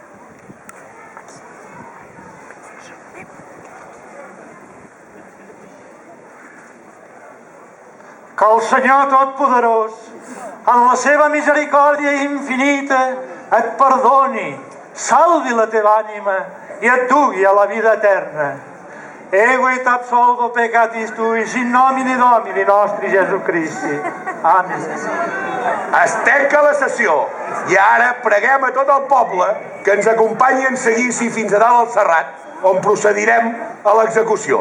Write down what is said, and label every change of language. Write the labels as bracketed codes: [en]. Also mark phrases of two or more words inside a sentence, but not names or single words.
[ca] Que el Senyor Totpoderós, en la seva misericòrdia infinita, et perdoni, salvi la teva ànima i et dugui a la vida eterna. [la] Ego et absolvo peccatis tuis in nomine Domini nostri Gesù Christi. Amén. [ca] Es tanca la sessió i ara preguem a tot el poble que ens acompanyi en seguici fins a dalt al Serrat, on procedirem a l'execució.